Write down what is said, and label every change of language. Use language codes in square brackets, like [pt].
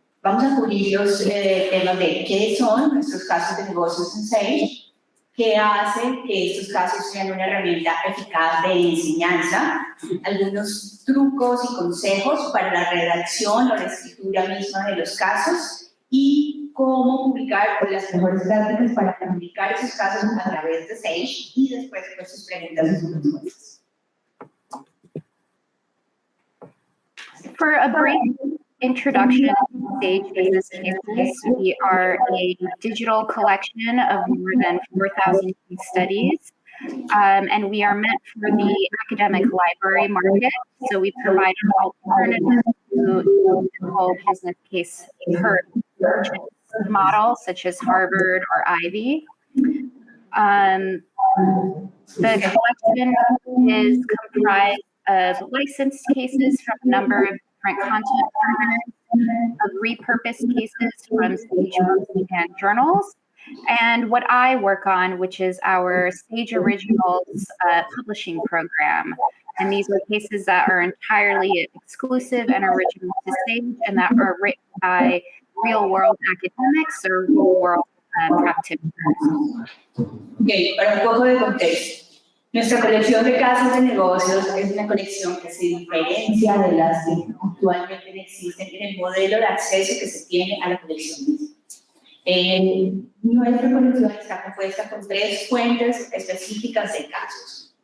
[es] Vamos a cubrir los temas de qué son nuestros casos de negocios en Sage, qué hace que estos casos sean una herramienta eficaz de enseñanza, algunos trucos y consejos para la redacción o la escritura misma de los casos y cómo publicar con las mejores prácticas para publicar esos casos a través de Sage y después pues, sus preguntas y sus respuestas. [en] For a brief introduction to Sage Business Cases, we are a digital collection of more than 4,000 case studies, and we are meant for the academic library market, so we provide an alternative to the typical business case purchase model, such as Harvard or Ivy. The collection is comprised of licensed cases from a number of different content partners, of repurposed cases from Sage books and journals, and what I work on, which is our Sage Originals publishing program. And these are cases that are entirely exclusive and original to Sage and that are written by real-world academics or real-world practitioners. [es] Okay, para un poco de contexto. Nuestra colección de casos de negocios es una colección que se diferencia de las que actualmente existen en el modelo de acceso que se tiene a la colección misma. Nuestra colección está compuesta por 3 fuentes específicas de casos.